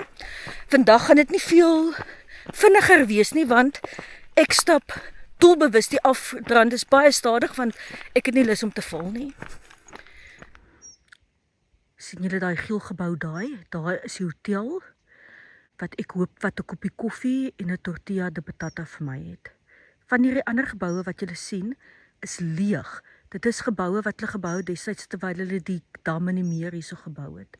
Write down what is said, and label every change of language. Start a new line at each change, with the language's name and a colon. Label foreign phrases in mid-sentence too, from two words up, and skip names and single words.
Afrikaans: Vandag gaan dit nie veel vinniger wees nie, want ek stap doelbewus die afdrand is baie stadig, want ek het nie lus om te val nie. Sien julle daai geel gebou daai? Daai is die hotel wat ek hoop wat 'n koppie koffie en 'n
Spanish: tortilla de patata
Afrikaans: vir my het. Van hierdie ander geboue wat julle sien, is leeg. Dit is geboue wat hulle gebou destyds terwyl hulle die dam in die meer hierso gebou het.